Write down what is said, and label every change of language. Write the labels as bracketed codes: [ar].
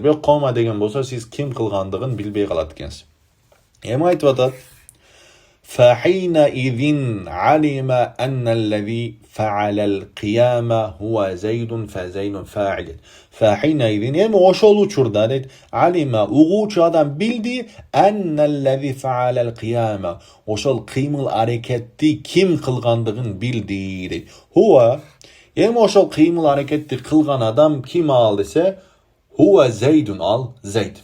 [ky] Бирок кома деген болсо сиз ким кылгандыгын билбей калат экенсиз. Эми айтып атат. [ar] فحينئذ علم أن الذي فعل القيامة هو زيد فزيد فاعل. [ky] فحينئذ эми ошол учурда дейт алима угуучу адам билди [ar] анналлази фаалал кыяма [ky] ошол кыймыл аракетти ким кылгандыгын билди дейт. Хуа эми ошол кыймыл аракетти кылган адам ким ал десе [ar] хуа зайдун [ky] ал зайд.